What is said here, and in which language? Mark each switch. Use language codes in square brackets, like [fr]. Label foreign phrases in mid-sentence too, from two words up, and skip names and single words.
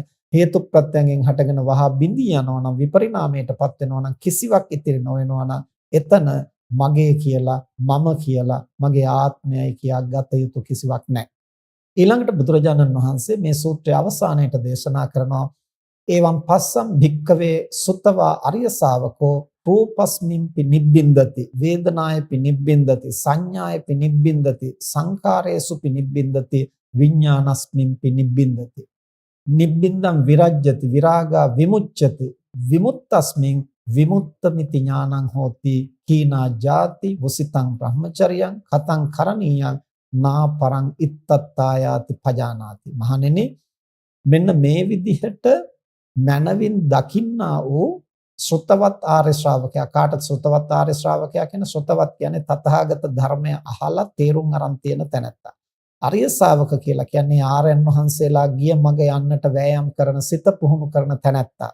[si] හේතු ප්‍රත්‍යයෙන් හටගෙන වහා බිඳී යනවා නම් විපරිණාමයටපත් වෙනවා නම් කිසිවක් ඉතිරි නොවෙනවා නම් එතන මගේ කියලා මම කියලා මගේ ආත්මයයි කියා ගත යුතු කිසිවක් නැහැ. ඊළඟට බුදුරජාණන් වහන්සේ මේ සූත්‍රයේ අවසානයේට දේශනා කරනවා [pi] එවං පස්සම් භික්ඛවේ සුතවා අරිය ශාවකෝ රූපස්මින්පි නිබ්බින්දති වේදනායපි නිබ්බින්දති සංඥායපි නිබ්බින්දති සංඛාරේසුපි නිබ්බින්දති විඥානස්මින්පි නිබ්බින්දති නිබ්බින්දං විරජ්‍යති විරාගා විමුච්ඡති විමුක්තස්මින් විමුක්තമിതി ඥානං හෝති කීනා ජාති වසිතං බ්‍රහ්මචර්යං කතං කරණීයං නා පරං ඉත්තත්තායාති පජානාති. [si] මහණෙනි මෙන්න මේ විදිහට මනවින් දකින්නා වූ ශ්‍රොතවත් ආර්ය ශ්‍රාවකයා. කාටද ශ්‍රොතවත් ආර්ය ශ්‍රාවකයා කියන්නේ? ශ්‍රොතවත් කියන්නේ තථාගත ධර්මය අහලා තේරුම් අරන් තියෙන තැනැත්තා. ආර්ය ශ්‍රාවක කියලා කියන්නේ ආර්යයන් වහන්සේලා ගිය මඟ යන්නට වෑයම් කරන සිත පුහුණු කරන තැනැත්තා.